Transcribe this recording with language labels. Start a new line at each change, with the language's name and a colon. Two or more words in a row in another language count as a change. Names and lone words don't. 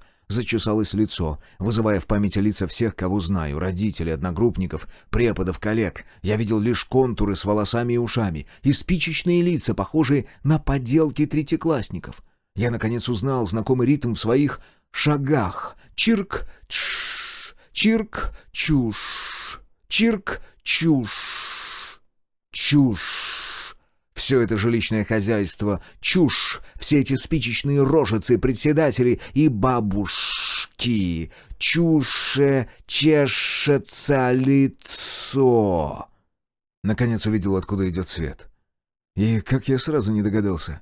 Russian: Зачесалось лицо, вызывая в памяти лица всех, кого знаю, родителей, одногруппников, преподов, коллег. Я видел лишь контуры с волосами и ушами, и спичечные лица, похожие на поделки третьеклассников. Я, наконец, узнал знакомый ритм в своих шагах. Чирк, чш, чирк, чуш, чирк, чуш, чуш. Все это жилищное хозяйство, чушь, все эти спичечные рожицы, председатели и бабушки. Чуше чешется лицо. Наконец увидел, откуда идет свет. И как я сразу не догадался.